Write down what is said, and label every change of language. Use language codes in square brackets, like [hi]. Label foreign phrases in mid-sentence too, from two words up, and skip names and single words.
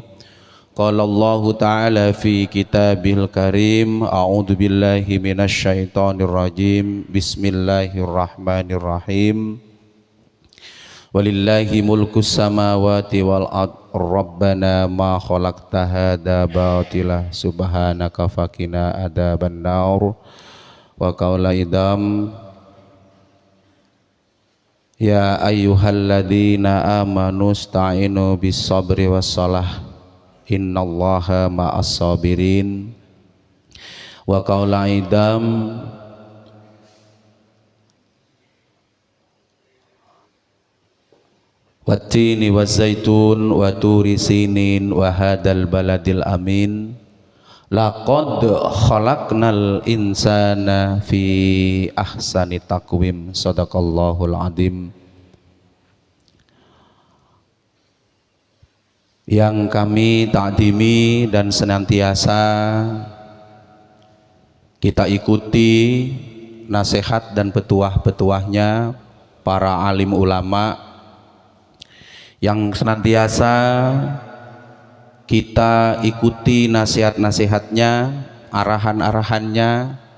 [ar] قال الله تعالى في الكتاب الكريم أعوذ بالله من الشيطان الرجيم. بسم الله الرحمن الرحيم ولله ملك السماوات والأرض. ربنا ما خلقت هذا باطلا سبحانك فقنا عذاب النار. وقوله أيضا يا أيها الذين آمنوا استعينوا بالصبر والصلاة إن الله مع الصابرين. وقوله أيضا والتين والزيتون وطور سينين وهذا البلد الأمين. لقد خلقنا الإنسان في أحسن تقويم. صدق الله العظيم. [id] Yang kami takdimi dan senantiasa kita ikuti nasihat dan petuah-petuahnya para alim ulama, yang senantiasa kita ikuti nasihat-nasihatnya, arahan-arahannya